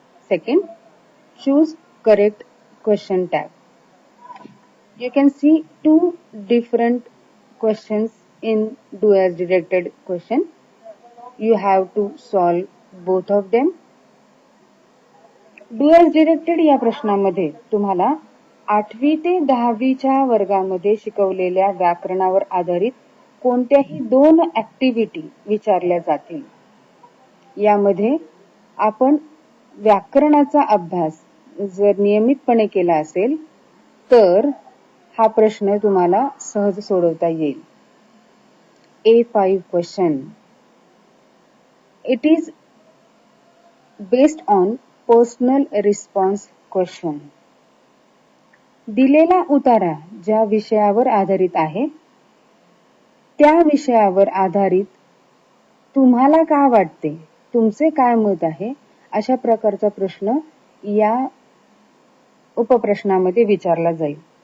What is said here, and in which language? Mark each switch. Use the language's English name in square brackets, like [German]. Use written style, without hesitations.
[English] Second, choose correct question tag. You can see two different questions in do as directed question. You have to solve both of them. [Marathi] Do as directed या प्रश्नामध्ये तुम्हाला 8वी ते 10वीच्या वर्गामध्ये शिकवलेल्या व्याकरणावर आधारित कोणत्याही 2 activity विचारल्या जातील. यामध्ये आपण व्याकरणाचा अभ्यास जर नियमितपणे केला असेल तर हा प्रश्न तुम्हाला सहज सोडवता येईल. [English] A5 question. It is based on personal response question. [Marathi] दिलेला उतारा ज्या विषयावर आधारित आहे त्या विषयावर आधारित तुम्हाला काय वाटते, तुमचे काय मत आहे अशा प्रकारचा प्रश्न या उपप्रश्नामध्ये विचारला जाईल.